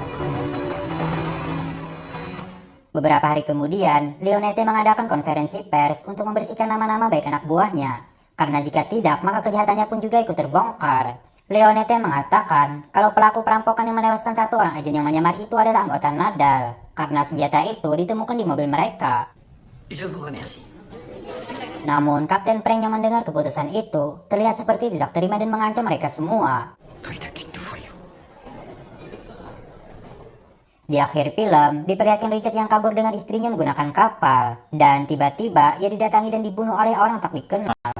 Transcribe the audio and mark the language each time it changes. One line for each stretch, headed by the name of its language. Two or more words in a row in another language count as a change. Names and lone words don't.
Indonesian: Beberapa hari kemudian, Leonette mengadakan konferensi pers untuk membersihkan nama-nama baik anak buahnya. Karena jika tidak, maka kejahatannya pun juga ikut terbongkar. Leonette mengatakan kalau pelaku perampokan yang menewaskan satu orang agen yang menyamar itu adalah anggota Nadal. Karena senjata itu ditemukan di mobil mereka.
French: Je vous remercie.
Indonesian: Namun, Kapten Frank yang mendengar keputusan itu terlihat seperti tidak terima dan mengancam mereka semua. Di akhir film, diperlihatkan Richard yang kabur dengan istrinya menggunakan kapal. Dan tiba-tiba, ia didatangi dan dibunuh oleh orang tak dikenal.